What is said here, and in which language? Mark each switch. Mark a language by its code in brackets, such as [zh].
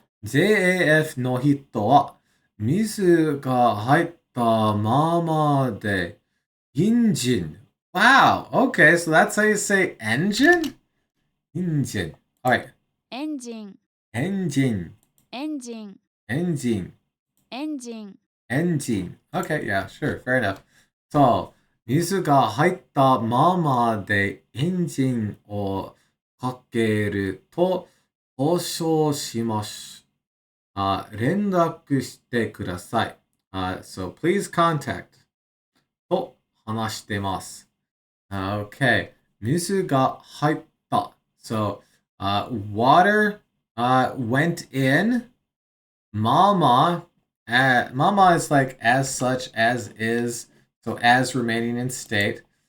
[ja] JAF の人は水が入ったままで [en] engine. Wow. Okay, so that's how you say engine? Engine. [ja] はい。エンジン、エンジン、エンジン、エンジン、エンジン。エンジン。 [en] Okay, yeah, sure, fair enough. [ja] そう、水が入ったままでエンジンをかけると故障します。連絡してください。 [en] So please contact [ja] と話してます。 [en] Okay, [ja] 水が入った。 [en] So, water went in. Mama, mama is like as such, as is, so as remaining in state.